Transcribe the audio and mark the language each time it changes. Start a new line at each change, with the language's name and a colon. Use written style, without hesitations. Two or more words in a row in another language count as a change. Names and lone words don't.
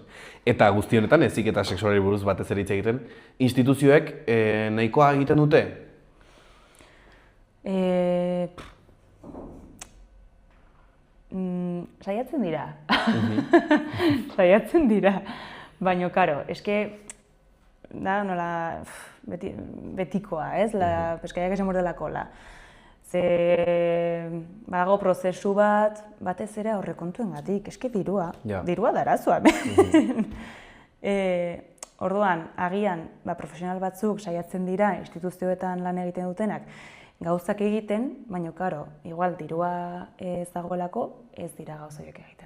Basque: Eta guzti honetan heziketa sexualari buruz batez ere hitz egiten, instituzioek nahikoa egiten dute? Saiatzen dira. Saiatzen dira. Baina, karo, eske, da, nola, betikoa, ez?
Spanish: La pescadilla que se muerde la cola.
Basque: Ze, badago prozesu bat, batez ere aurrekontuengatik, eske dirua da arazoa. Orduan, agian, profesional batzuk saiatzen dira, instituzioetan lan egiten dutenak, gauzak egiten, baina, karo, igual, dirua ez dagoelako, ez dira gauza horiek egiten.